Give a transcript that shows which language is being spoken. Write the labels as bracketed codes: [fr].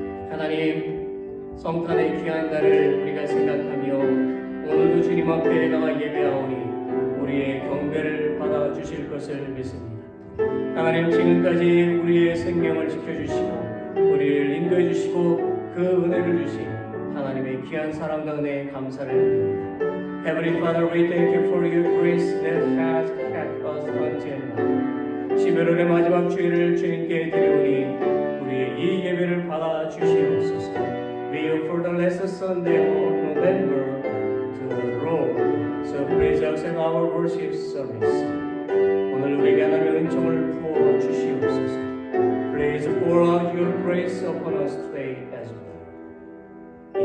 [ko] 하나님, 성탄의 귀한 날을 우리가 생각하며 오늘도 주님 앞에 나와 예배하오니 우리의 경배를 받아주실 것을 믿습니다. 하나님, 지금까지 우리의 생명을 지켜주시고 우리를 인도해 주시고 그 은혜를 주신 하나님의 귀한 사랑과 은혜에 감사를 드립니다. [en] Heavenly Father, we thank you for your grace that has kept us until now. [ko] 11월의 마지막 주일을 주님께 드리오니 우리의 이 예배를 받아 주시옵소서. [en] We offer the last Sunday of November to the Lord. So please accept our worship service. [ko] 오늘 우리에게 하나님의 은총을 부어 주시옵소서. [en] Please pour out your grace upon us today as well.